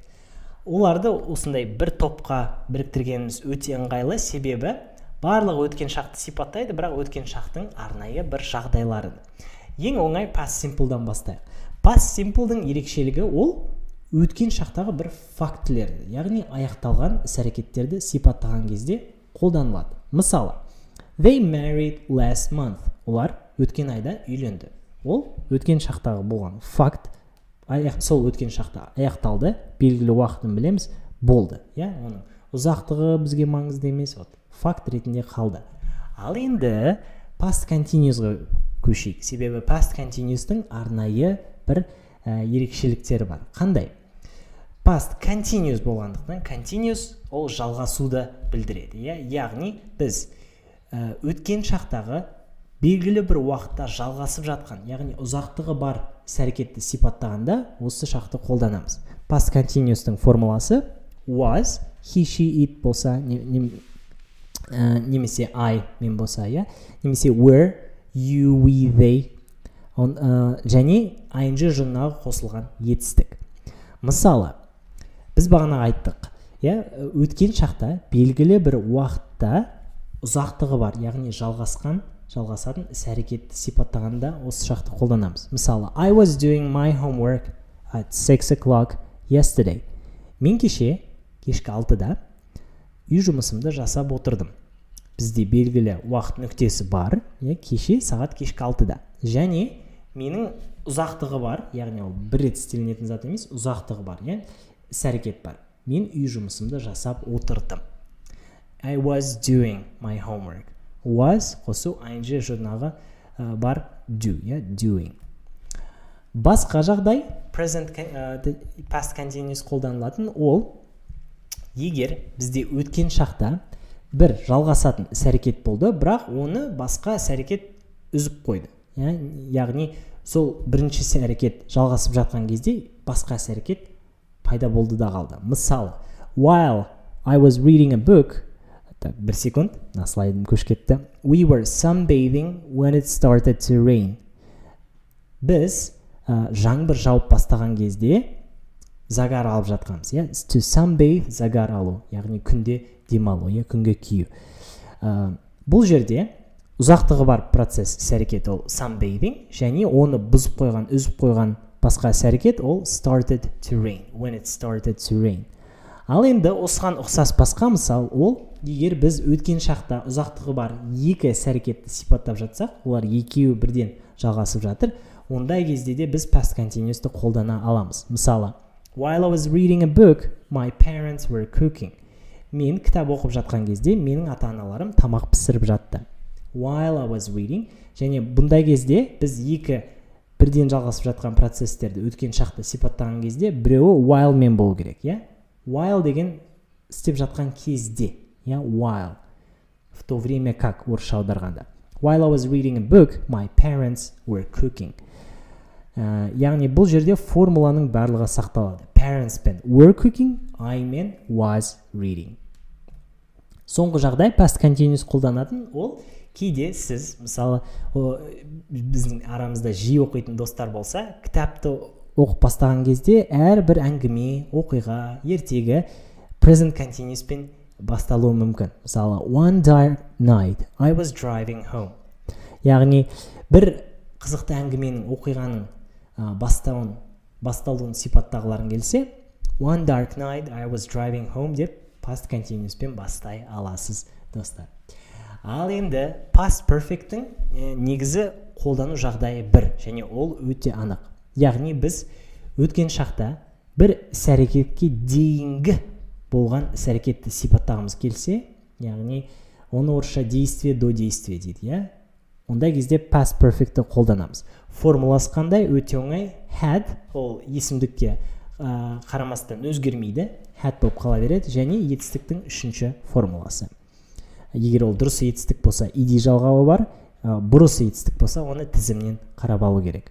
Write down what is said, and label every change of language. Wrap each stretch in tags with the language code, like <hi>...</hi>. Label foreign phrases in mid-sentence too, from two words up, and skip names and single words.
<kk>Оларды осындай бір топқа біріктіргеніміз өте ыңғайлы, себебі барлығы өткен шақты сипаттайды, бірақ өткен шақтың арнайы бір жағдайлары. Ең оңай</kk> <en>past simple'дан</en> <kk>бастайық.</kk> <en>Past simple'дың</en> <kk>ерекшелігі ол өткен шақтағы бір фактілерді, яғни аяқталған іс-әрекеттерді сипаттаған кезде қолданылады. Мысалы,</kk> <en>they married last month.</en> <kk>Олар өткен айда үйленді. Ол өткен шақтағы болған факт, сол өткен шақта аяқталды, белгілі уақытын білеміз, болды. Оның ұзақтығы бізге маңызды емес, факт ретінде қалды. Ал енді</kk> <en>past continuous'ға</en> <kk>көшейік. Себебі</kk> <en>past continuous'тың</en> <kk>арнайы бір ерекшеліктері бар. Қандай?</kk> <en>Past continuous</en> <kk>болғандықтан, continuous ол жалғасуды білдіреді. Яғни біз өткен шақтағы белгілі бір уақытта жалғасып жатқан, яғни ұзақтығы бар іс-әрекетті сипаттағанда осы шақты қолданамыз.</kk> <en>Past continuous'тың</en> <kk>формуласы</kk> <en>was, he, she, it</en> <kk>болса, немесе I мен болса, немесе</kk> <en>were, you, we, they,</en> <kk>және ing жұрнағы қосылған етістік. Мысалы, біз бағана айттық, өткен шақта белгілі бір уақытта ұзақтығы бар, яғни жалғасатын іс-әрекетті сипаттағанда осы шақты қолданамыз. Мысалы,</kk> <en>I was doing my homework at 6 o'clock yesterday.</en> <kk>Мен кешкі 6-да үй жұмысымды жасап отырдым. Бізде белгілі уақыт нүктесі бар, кеше сағат кешкі 6-да. Және менің ұзақтығы бар, яғни ол бір рет істелінетін зат емес, ұзақтығы бар, іс-әрекет бар. Мен үй жұмысымды жасап отырдым.</kk> <en>I was doing my homework. Was</en> <kk>қосу ing жұрнағы бар</kk> <en>do, doing.</en> <kk>Басқа жағдай</kk> <en>past continuous</en> <kk>қолданылатын ол егер бізде өткен шақта бір жалғасатын іс-әрекет болды, бірақ оны басқа іс-әрекет үзіп қойды. Яғни сол бірінші іс-әрекет жалғасып жатқан кезде басқа іс-әрекет пайда болды да қалды. Мысалы,</kk> <en>while I was reading a book,</en> <kk>бір секунд, слайдым көшіп кетті.</kk> <en>We were sunbathing when it started to rain.</en> <kk>Біз жаңбыр жауып бастаған кезде загар алып жатқанбыз.</kk> <en>To sunbathe,</en> <kk>загар алу, яғни күнде демалу, күнге кию. Бұл жерде ұзақтығы бар процесс іс-әрекет ол sunbathing, және оны бұзып қойған, үзіп қойған басқа іс-әрекет ол</kk> <en>started to rain, when it started to rain.</en> <kk>Ал енді осыған ұқсас басқа мысал ол егер біз өткен шақта ұзақтығы бар екі іс-әрекетті сипаттап жатсақ, олар екеуі бірден жалғасып жатыр, ондай кезде де біз</kk> <en>past continuous'ты</en> <kk>қолдана аламыз. Мысалы,</kk> <en>while I was reading a book, my parents were cooking.</en> <kk>Мен кітап оқып жатқан кезде менің ата-аналарым тамақ пісіріп жатты.</kk> <en>While I was reading,</en> <kk>және бұндай кезде біз екі бірден жалғасып жатқан процесстерді өткен шақты сипаттаған кезде біреуі while мен болу керек, While деген істеп жатқан кезде, while.</kk> <ru>В то время как</ru> <kk>орысша аударғанда.</kk> <en>While I was reading a book, my parents were cooking.</en> <kk>Яғни бұл жерде формуланың барлығы сақталады.</kk> <en>Parents пен were cooking, I мен was reading.</en> <kk>Соңғы жағдай past continuous қолданатын ол кейде сіз, мысалы, біздің арамызда жиі оқитын достар болса, кітапты оқып бастаған кезде әрбір әңгіме, оқиға, ертегі</kk> <en>present continuous</en> <kk>пен басталуы мүмкін. Мысалы,</kk> <en>one dark night, I was driving home.</en> <kk>Яғни, бір қызықты әңгіменің, оқиғаның басталуын сипаттағыларың келсе,</kk> <en>one dark night, I was driving home</en> <kk>деп</kk> <en>past continuous</en> <kk>пен бастай аласыз, достар. Ал енді</kk> <en>past perfect'тің</en> <kk>негізі қолдану жағдайы бір, және ол өте анық. Яғни біз өткен шақта бір іс-әрекетке дейінгі болған іс-әрекетті сипаттағымыз келсе, яғни оны орысша</kk> <ru>действие до действия</ru> <kk>дейді, ондай кезде</kk> <en>past perfect'ті</en> <kk>қолданамыз. Формуласы қандай? Өте оңай. Had ол есімдікке қарамастан өзгермейді, had болып қала береді, және етістіктің үшінші формуласы. Егер ол дұрыс етістік болса, ed жалғауы бар, бұрыс етістік болса, оны тізімнен қарап алу керек.</kk>